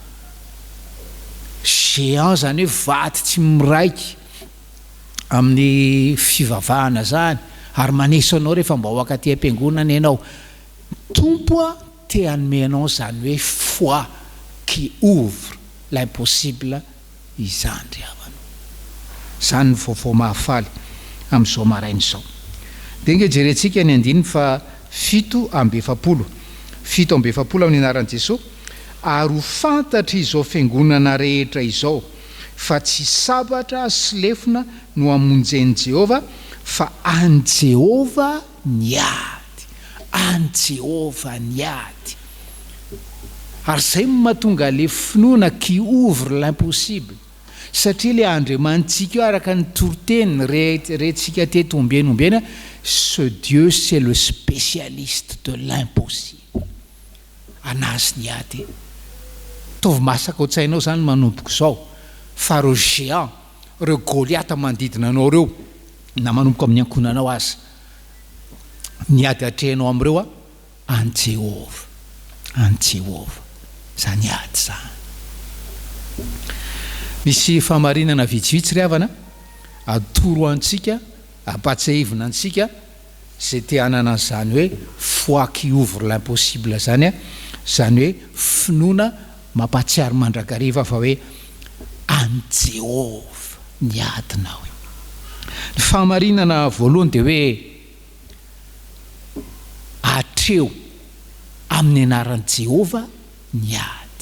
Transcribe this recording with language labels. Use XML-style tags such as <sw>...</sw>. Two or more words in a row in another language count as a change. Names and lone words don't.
<mg>Géant zany hoe vaty tsy miraiky amin'ny fivavahana zany, ary maneso anao rehefa mba ho akaty am-piangonana ianao. Tompo te hanome anao zany hoe</mg> <fr>foi qui ouvre l'impossible</fr> <mg>izany ry havana. Zany ny vaovao mahafaly amin'izao maraina izao. Dia inge jerentsika ny 7:20 7:20 amin'ny anaran'i Jesosy. Ary ho fantatra izao fiangonana rehetra izao fa tsy sabatra sy lefona no hamonjeny Jehova, fa an Jehova ny ady. An Jehova ny ady. Ary zay mahatonga le finoana</mg> <fr>qui ouvre l'impossible.</fr> <mg>Satria le andriamantsika araka ny toriteny rehentsika teto ombena,</mg> <fr>ce Dieu c'est le spécialiste de l'impossible.</fr> <mg>Anazy ny ady. Tovy masaka ao tsainao zany manomboka zao, fa reo géant, reo Goliata manodidina anao reo, na manomboka amin'ny ankonanao azy, ny ady atrehanao am'ireo an Jehova, an Jehova, zany ady zany. Misy famarinana vitsivitsy ry havana atoro antsika, ampatsahivina antsika zay te hanana zany hoe</mg> <fr>foi qui ouvre l'impossible</fr> <mg>zany hoe finoana mampatsiary mandrakariva fa hoe an Jehova ny adinao. Ny famarinana voalohany dia hoe atreo amin'ny anaran'i Jehova ny ady.</mg>